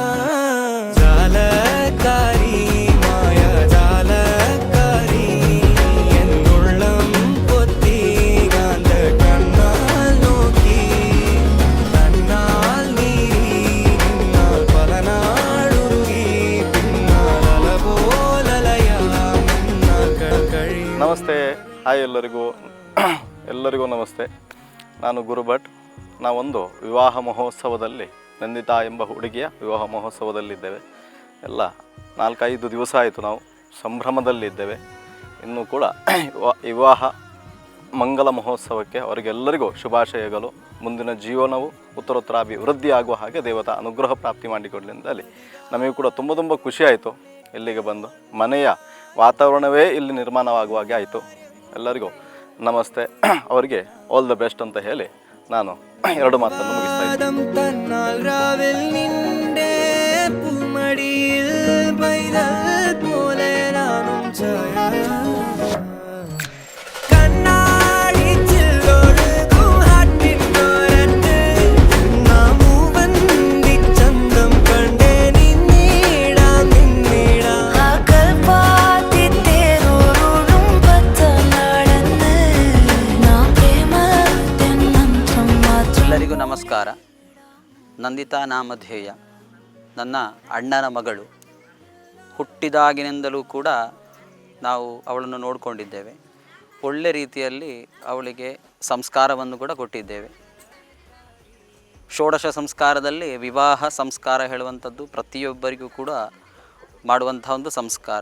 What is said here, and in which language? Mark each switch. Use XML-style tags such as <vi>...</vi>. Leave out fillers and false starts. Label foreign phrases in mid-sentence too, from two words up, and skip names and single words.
<ml>ജാലക്കാരി മായ ജാലക്കാരി എന്നുള്ളം കൊത്തി കാന്ത കണ്ണാൽ നോക്കി തന്നാൽ നീരി നിന്നാൽ പല നാളുരുകി പിന്നാൽ അലപോലലയാം നിന്നാൽ കഴിയും.</ml> <kn>ನಮಸ್ತೆ, ಹಾಯ್ ಎಲ್ಲರಿಗೂ ನಮಸ್ತೆ. ನಾನು ಗುರು ಭಟ್. ನಾವೊಂದು ವಿವಾಹ ಮಹೋತ್ಸವದಲ್ಲಿ, ನಂದಿತಾ ಎಂಬ ಹುಡುಗಿಯ ವಿವಾಹ ಮಹೋತ್ಸವದಲ್ಲಿದ್ದೇವೆ. ಎಲ್ಲ 4-5 ದಿವಸ ಆಯಿತು ನಾವು ಸಂಭ್ರಮದಲ್ಲಿದ್ದೇವೆ. ಇನ್ನೂ ಕೂಡ ವಿವಾಹ ಮಂಗಲ ಮಹೋತ್ಸವಕ್ಕೆ ಅವರಿಗೆಲ್ಲರಿಗೂ ಶುಭಾಶಯಗಳು. ಮುಂದಿನ ಜೀವನವು ಉತ್ತರೋತ್ತರ ಅಭಿವೃದ್ಧಿ ಆಗುವ ಹಾಗೆ ದೇವತಾ ಅನುಗ್ರಹ ಪ್ರಾಪ್ತಿ ಮಾಡಿಕೊಡಲಿಂದಲ್ಲಿ ನಮಗೆ ಕೂಡ ತುಂಬ ಖುಷಿಯಾಯಿತು. ಇಲ್ಲಿಗೆ ಬಂದು ಮನೆಯ ವಾತಾವರಣವೇ ಇಲ್ಲಿ ನಿರ್ಮಾಣವಾಗುವಾಗೆ ಆಯಿತು. ಎಲ್ಲರಿಗೂ ನಮಸ್ತೆ, ಅವರಿಗೆ</kn> <en>all the best</en> <kn>ಅಂತ ಹೇಳಿ ನಾನು 2 ಮಾತನ್ನು ಮುಗಿಸ್ತಾ ಇದ್ದೀನಿ.</kn> <ml>തന്നാൽ രാവിൽ നിന്റെ പൂമടിയിൽ പൈതൽ പോലെ നാനും ചായ കണ്ണാടി ചില്ലൊഴുകും ഹാട്ടിനോരത്ത് നാമൂവന്തി ചന്തം കണ്ടേ നിന്നിടാം കൽപ്പാത്തി തേരോടും പച്ചനാടന്ന് നാ പ്രേമത്തെന്നന്തം മാത്രം.</ml> <kn>ಎಲ್ಲರಿಗೂ ನಮಸ್ಕಾರ. ನಂದಿತಾ ನಾಮಧೇಯ, ನನ್ನ ಅಣ್ಣನ ಮಗಳು. ಹುಟ್ಟಿದಾಗಿನಿಂದಲೂ ಕೂಡ ನಾವು ಅವಳನ್ನು ನೋಡಿಕೊಂಡಿದ್ದೇವೆ. ಒಳ್ಳೆ ರೀತಿಯಲ್ಲಿ ಅವಳಿಗೆ ಸಂಸ್ಕಾರವನ್ನು ಕೂಡ ಕೊಟ್ಟಿದ್ದೇವೆ. ಷೋಡಶ ಸಂಸ್ಕಾರದಲ್ಲಿ ವಿವಾಹ ಸಂಸ್ಕಾರ ಹೇಳುವಂಥದ್ದು ಪ್ರತಿಯೊಬ್ಬರಿಗೂ ಕೂಡ ಮಾಡುವಂಥ ಒಂದು ಸಂಸ್ಕಾರ.</kn>